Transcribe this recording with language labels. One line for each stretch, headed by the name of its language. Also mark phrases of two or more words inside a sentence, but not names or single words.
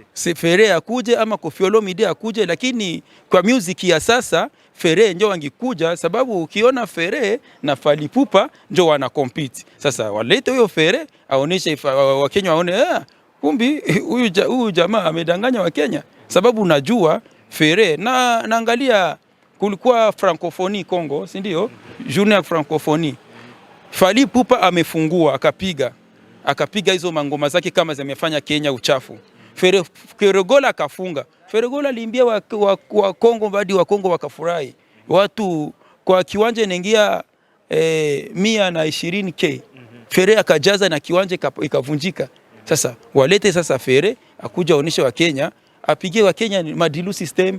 Swahili: Fere akuje ama Koffi Olomide akuje, lakini kwa music ya sasa Fere ndio angekuja, sababu ukiona Fere na Fally Ipupa ndio wana compete. Sasa walete huyo Fere aoneshe Wakenya waone kumbi huyu jamaa amedanganya Wakenya, sababu unajua Fere na naangalia kulikuwa francophonie Kongo, si ndio? Journée ya francophonie. Fally Ipupa amefungua akapiga akapiga hizo mangoma zake kama zimefanya Kenya uchafu. Feregola akafunga. Feregola aliimbia wa Kongo hadi wa Kongo wakafurahi. Watu kwa kiwanja inaingia 120K. Fere akajaza na kiwanja ikavunjika. Sasa walete sasa Fere akuja aoneshe wa Kenya, apigie wa Kenya Madilu system.